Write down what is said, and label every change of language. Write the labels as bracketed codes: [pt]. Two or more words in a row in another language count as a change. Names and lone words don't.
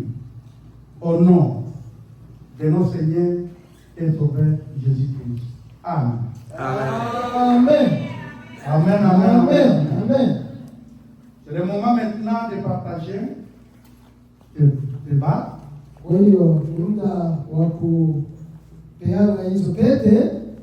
[fr] Au nom de notre Seigneur et Sauveur Jésus-Christ. Amen. Amen. Amen, amen, Amen. amen. Amen. C'est le moment maintenant de partager le débat. [sw] Kwa hiyo ni muda wa kupeana hizo pete.